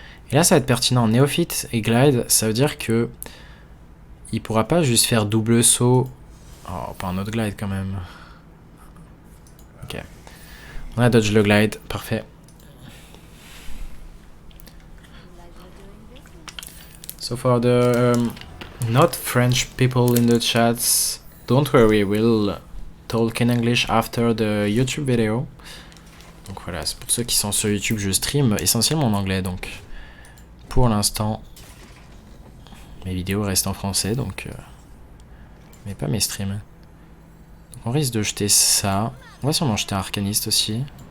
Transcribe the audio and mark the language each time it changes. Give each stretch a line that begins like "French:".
French: Et là, ça va être pertinent. Néophyte et Glide, ça veut dire que il pourra pas juste faire double saut. Oh, pas un autre Glide quand même. Ok. On a dodge le Glide, parfait.
English: So for the not French people in the chats, don't worry, we'll talk in English after the YouTube video.
French: Donc voilà, c'est pour ceux qui sont sur YouTube, je stream essentiellement en anglais, donc pour l'instant, mes vidéos restent en français, donc mais pas mes streams. Donc on risque de jeter ça. On va sûrement jeter un Arcaniste aussi.